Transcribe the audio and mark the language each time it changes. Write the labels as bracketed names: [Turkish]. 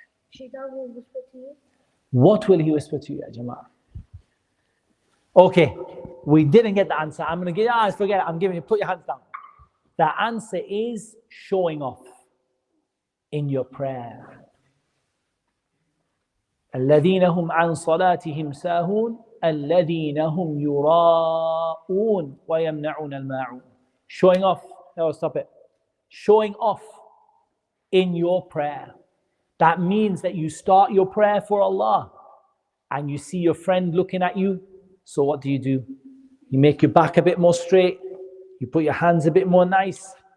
[English] Shaitan will whisper to you. What will he whisper to you, ya Jama'ah? Okay, we didn't get the answer. I'm going to give forget it. I'm giving you, put your hands down. The answer is showing off in your prayer. [Arabic] الذين هم عن صلاتهم ساهون الذين هم يراءون ويمنعون الماعون. [English] Showing off. No, stop it. Showing off in your prayer. That means that you start your prayer for Allah and you see your friend looking at you. So what do? You make your back a bit more straight. You put your hands a bit more nice.